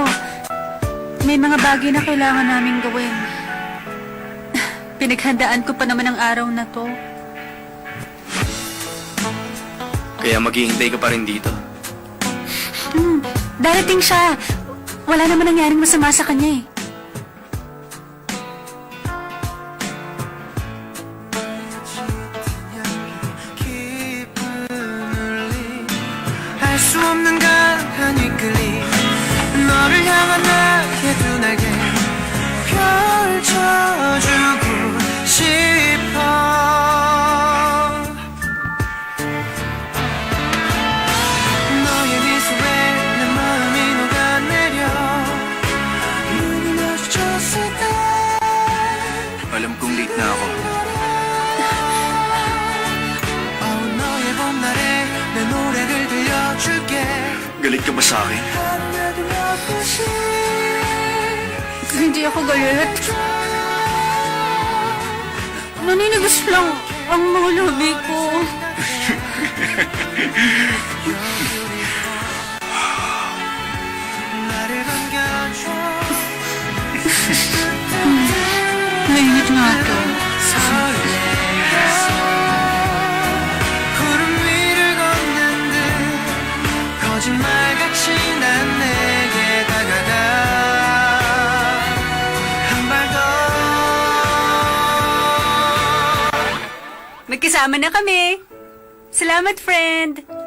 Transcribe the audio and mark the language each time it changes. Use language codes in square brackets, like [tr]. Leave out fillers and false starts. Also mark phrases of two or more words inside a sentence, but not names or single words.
[tl] May mga bagay na kailangan namin gawin. Pinaghandaan ko pa naman ang araw na to. Kaya maghihintay ka pa rin dito. Darating siya. Wala naman nangyaring masama sa kanya eh. [ko] 알 수 없는 강한 이끌림 너를 향한 나의 두 날개 펼쳐주고 싶어 너의 미소에 내 마음이 녹아내려 눈이 마주쳤을 때 [tl] Alam kong late na ako. [ko] 너의 봄날에 내 노래를 들려줄게 [tl] Galit ka ba sa akin? Hindi ako galit. Naninigas lang ang mga labi ko. [ko] 나를 반겨줘 [tl] Mainit nga ako. [ko] 구름 위를 걷는 듯 거짓말같이 난 내게 다가가 한 발 더 [tl] Magkasama na kami. Salamat, friend.